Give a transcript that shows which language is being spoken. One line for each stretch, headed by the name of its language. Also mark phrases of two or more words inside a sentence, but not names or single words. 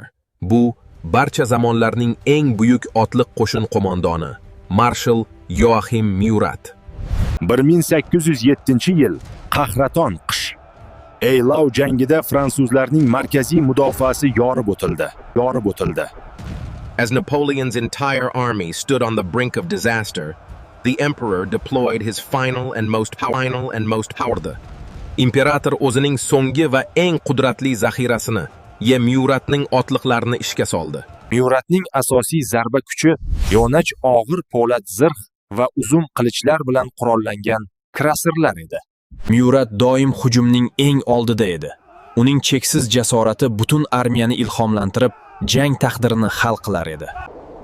Uzbek: Bu barcha zamonlarning eng buyuk otliq qo'shin qo'mondoni Marshal Yoachim Murat. 1807-yil qahraton qish Eylau jangida fransuzlarning markaziy mudofaasi yorib o'tildi.
English: As Napoleon's entire army stood on the brink of disaster, the emperor deployed his final and most powerful.
Uzbek: Imperator o'zining so'nggi va eng qudratli zaxirasini, Muratning otliqlarini ishga soldi. Muratning asosiy zarba kuchi yo'nach og'ir po'lat zirh va uzun qilichlar bilan qurollangan krasirlar edi. Murat doim hujumning eng oldida edi. Uning cheksiz jasorati butun armiyani ilhomlantirib, jang taqdirini hal qilar edi.